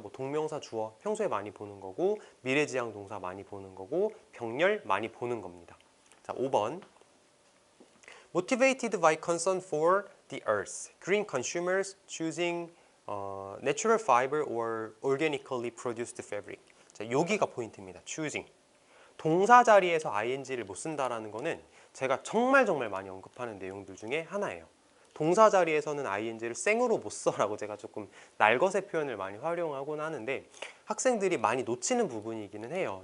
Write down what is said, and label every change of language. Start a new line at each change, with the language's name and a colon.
Korean: 뭐 동명사 주어 평소에 많이 보는 거고 미래지향 동사 많이 보는 거고 병렬 많이 보는 겁니다. 자, 5번.
English: Motivated by concern for the earth, green consumers choosing natural fiber or organically produced fabric.
Korean: 자, 여기가 포인트입니다.
English: choosing.
Korean: 동사 자리에서 ing를 못 쓴다라는 거는 제가 정말 많이 언급하는 내용들 중에 하나예요. 동사 자리에서는 ing를 생으로 못 써라고 제가 조금 날것의 표현을 많이 활용하곤 하는데 학생들이 많이 놓치는 부분이기는 해요.